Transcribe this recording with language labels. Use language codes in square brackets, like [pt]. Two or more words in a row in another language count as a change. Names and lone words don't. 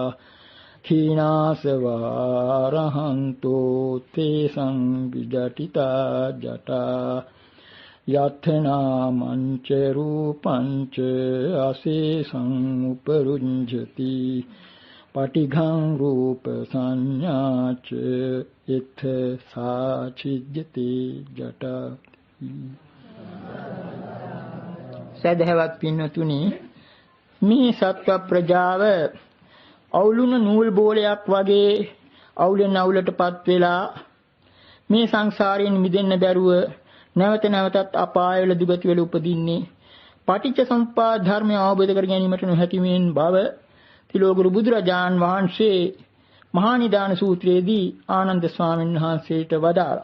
[pi] खीनासवारहन्तो ते संविजटिता जटा यत्नामञ्च रूपञ्च अशेषं उपरुञ्जति पटिघं रूपसंज्ञा च इत्थ सा छिद्यते जटा. [si] සදහවත් පින්නතුනි, මේ සත්ව ප්‍රජාව අවුලුණු නූල් බෝලයක් වගේ අවුලෙන් අවුලටපත් වෙලා මේ සංසාරයෙන් මිදෙන්න බැරුව නැවත නැවතත් අපායවල දුගති වල උපදින්නේ පටිච්ච සමුප්පාද ධර්මය අවබෝධ කර ගැනීමට නොහැකි වෙන බව තිලෝගුරු බුදුරජාන් වහන්සේ මහා නිදාන සූත්‍රයේදී ආනන්ද ස්වාමීන් වහන්සේට වදාළා.